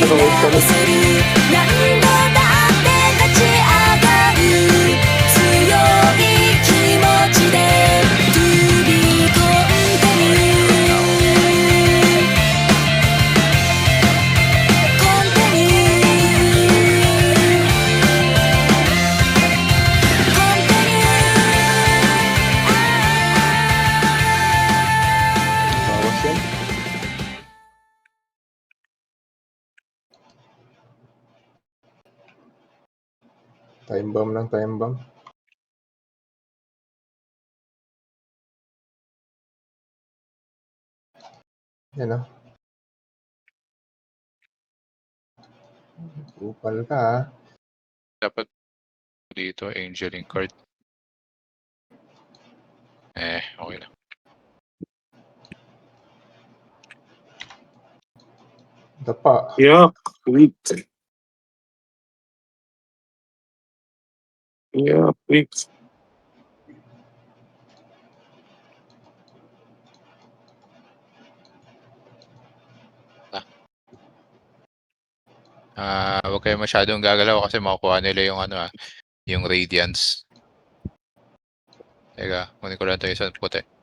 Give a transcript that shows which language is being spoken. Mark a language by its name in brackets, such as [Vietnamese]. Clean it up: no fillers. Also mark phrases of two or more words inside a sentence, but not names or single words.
[Japanese] 直せる何度だって立ち上がる強い気持ちで飛び込んでるコンテニューコンテニュー [Filipino] Bawas yan. [English] Time bomb lang, time bomb. [Filipino] Yan ah. Upal ka ah. Dapat dito, Angeling card. Okay na. Dapa. [English] Yeah, weak. Yeah, weak. [Filipino] Huwag kayo masyadong gagalaw kasi makukuha nila yung yung Radiance. Teka, kunin ko lang ito isang puti.